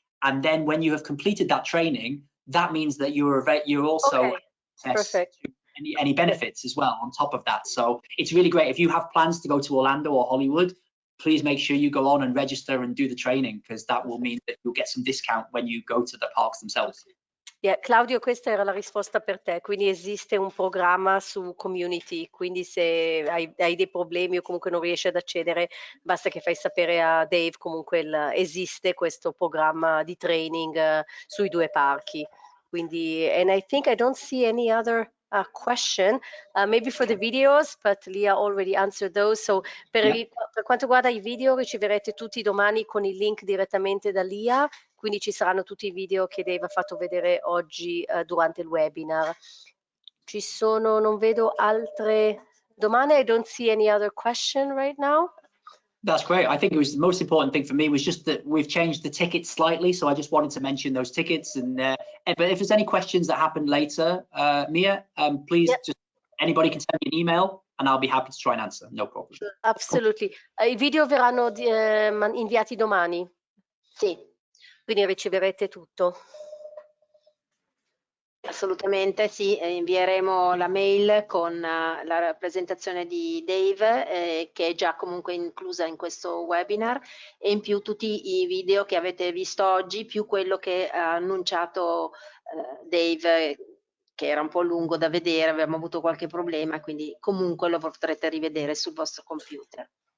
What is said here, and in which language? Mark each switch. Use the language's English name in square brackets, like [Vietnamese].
[English] And then when you have completed that training, that means that you're also Perfect. any benefits as well on top of that. So it's really great. If you have plans to go to Orlando or Hollywood, please make sure you go on and register and do the training, because that will mean that you'll get some discount when you go to the parks themselves. [Italian] Yeah, Claudio, questa era la risposta per te, quindi esiste un programma su Community, quindi se hai dei problemi o comunque non riesci ad accedere, basta che fai sapere a Dave, comunque esiste questo programma di training sui 2 parchi. Quindi, [English] and I think I don't see any other question, maybe for the videos, but Leah already answered those. [Italian] So per quanto riguarda i video, riceverete tutti domani con il link direttamente da Leah, quindi ci saranno tutti i video che Dave ha fatto vedere oggi durante il webinar. Ci sono, non vedo altre domande. [English] I don't see any other question right now. That's great. I think it was the most important thing for me was just that we've changed the tickets slightly. So I just wanted to mention those tickets. And but if there's any questions that happen later, Mia, please just anybody can send me an email and I'll be happy to try and answer. No problem. Absolutely. [Italian] I video verranno inviati domani. Sì. Quindi riceverete tutto. Assolutamente sì, invieremo la mail con la presentazione di Dave che è già comunque inclusa in questo webinar, e in più tutti i video che avete visto oggi, più quello che ha annunciato Dave, che era un po' lungo da vedere, abbiamo avuto qualche problema, quindi comunque lo potrete rivedere sul vostro computer.